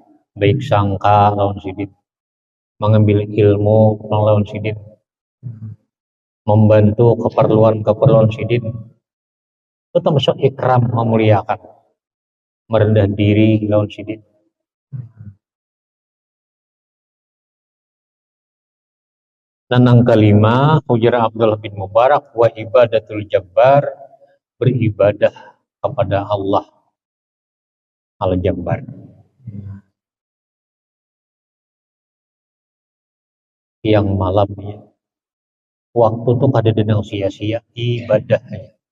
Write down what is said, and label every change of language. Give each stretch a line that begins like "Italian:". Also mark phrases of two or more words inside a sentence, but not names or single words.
Banjar: Baik sangka lawan sidin, mengambil ilmu lawan sidin, membantu keperluan sidin, itu termasuk ikram, memuliakan, merendah diri lawan sidin. Dan yang kelima, ujar Abdullah bin Mubarak,
Arabic: وعبادة الجبار,
Banjar: beribadah kepada Allah al-Jabbar. Yang malamnya waktu tuh kada denang sia-sia ibadahnya.